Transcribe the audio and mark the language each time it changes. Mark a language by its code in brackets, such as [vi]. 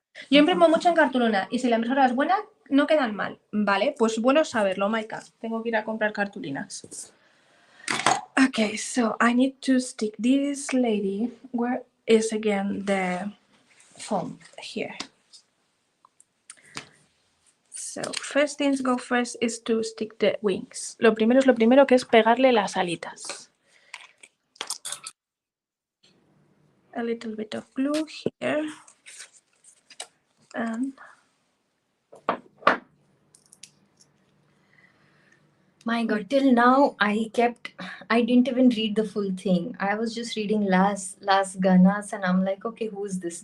[es] Yo imprimo mucho en cartulina y si la impresora es buena, no quedan mal. Vale, pues bueno saberlo, Maika. Tengo que ir a comprar cartulinas. [en] Okay, so I need to stick this lady. Where is again the foam? Here. So first things go first is to stick the wings. Lo primero es lo primero, que es pegarle las alitas. A little bit of glue here. And My God, till now I didn't even read the full thing. I was just reading Las Ganas and I'm like, okay, who's this?